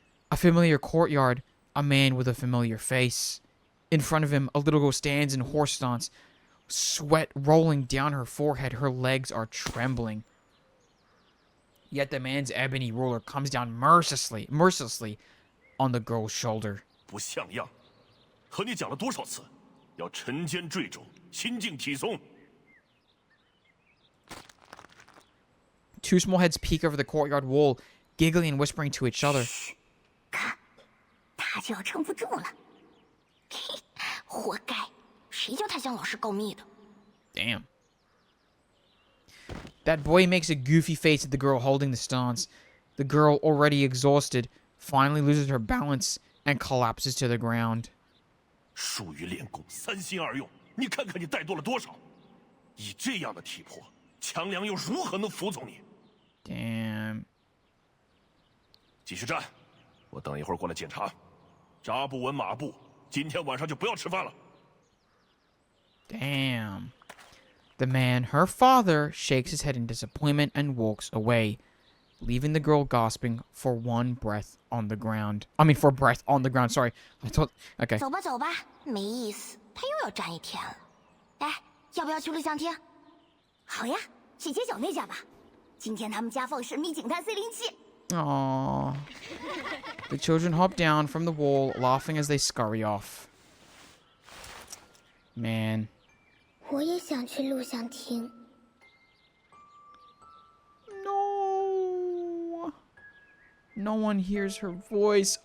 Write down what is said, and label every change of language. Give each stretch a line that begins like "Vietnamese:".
English: A familiar courtyard, a man with a familiar face. In front of him, a little girl stands in horse stance, sweat rolling down her forehead. Her legs are trembling. Yet the man's ebony ruler comes down mercilessly on the girl's shoulder.
Chinese: 不像样，和你讲了多少次，要沉肩坠踵，心静体松。
English: Two small heads peek over the courtyard wall, giggling and whispering to each other.
Chinese: 看，他就要撑不住了。嘿，活该，谁叫他向老师告密的？
English: Damn. That boy makes a goofy face at the girl holding the stance. The girl, already exhausted, finally loses her balance and collapses to the ground.
Chinese: 疏于练功，三心二用，你看看你怠惰了多少！以这样的体魄，强梁又如何能服从你？
English: Damn.
Chinese: 继续站，我等一会儿过来检查。扎不稳马步，今天晚上就不要吃饭了。
English: Damn. The man, her father, shakes his head in disappointment and walks away, leaving the girl gasping for breath on the ground. Sorry. I thought... Okay.
Chinese: 走吧走吧，没意思，他又要站一天了。哎，要不要去录像厅？好呀，去街角那家吧。今天他们家放神秘警探 C07。 Aww.
English: The children hop down from the wall, laughing as they scurry off. Man.
Chinese: 我也想去录像厅。
English: No. No one hears her voice.